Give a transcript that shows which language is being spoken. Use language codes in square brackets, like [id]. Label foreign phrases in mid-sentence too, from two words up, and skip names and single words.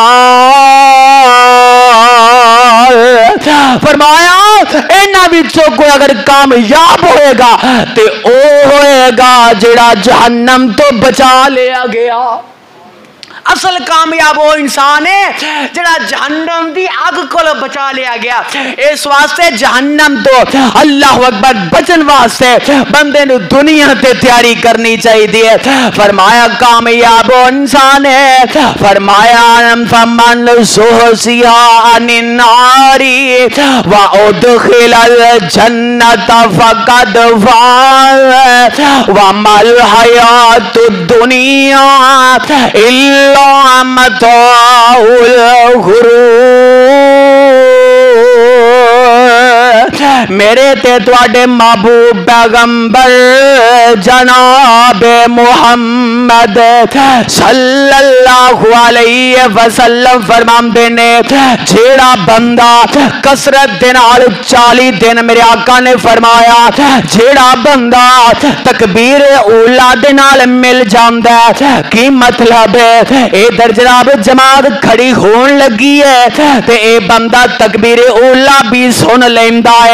[pa] فرمایا انہاں وچوں کوئی اگر کامیاب ہوئے گا تے او ہوئے گا جہڑا جہنم تو بچا لیا گیا. اصل کامیاب وو انسان ہے جہڑا جہنم دی اگ کو بچا لیا گیا. اس واسطے جہنم تو [ar] الله أكبر [pa] بچن واسطے بندے نوں دنیا تے تیاری کرنی چاہیے. فرمایا کامیاب وو انسان ہے فرمایا [ar] فمن زحزح عن النار وأدخل الجنة فقد فاز وما الحياة الدنيا إلا متاع الغرور. [pa] میرے تے تہاڈے محبوب پیغمبر جناب محمد [ar] صلى الله عليه وسلم [pa] فرماندے نے جیہڑا بندہ کثرت دے نال 40 دن میرے آقا نے فرمایا جیہڑا بندہ تکبیر اولیٰ دے نال مل جاندا ہے کی مطلب ہے ادھر جناب جماعت کھڑی ہون لگی ہے تے اے بندہ تکبیر اولیٰ وی سن لیندا ہے.